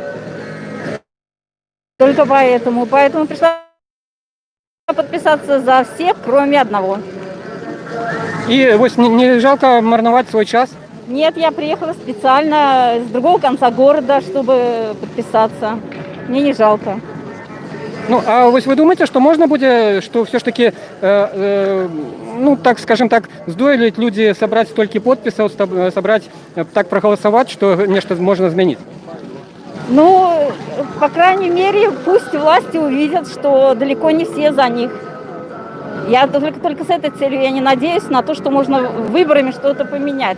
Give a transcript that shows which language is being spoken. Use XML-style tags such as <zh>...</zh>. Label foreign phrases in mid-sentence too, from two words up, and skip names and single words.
<ru>Только поэтому пришла подписаться за всех, кроме одного. И вот не жалко марновать свой час? Нет, я приехала специально с другого конца города, чтобы подписаться. Мне не жалко.</ru> <uk>Ну, а ось ви думаєте, що можна буде, що все ж таки, ну, так,</uk> <ru>скажем так, здойлить люди собрать столько подписей, собрать, так проголосовать, что нечто можно изменить? Ну, по крайней мере, пусть власти увидят, что далеко не все за них. Я только с этой целью, я не надеюсь на то, что можно выборами что-то поменять.</ru>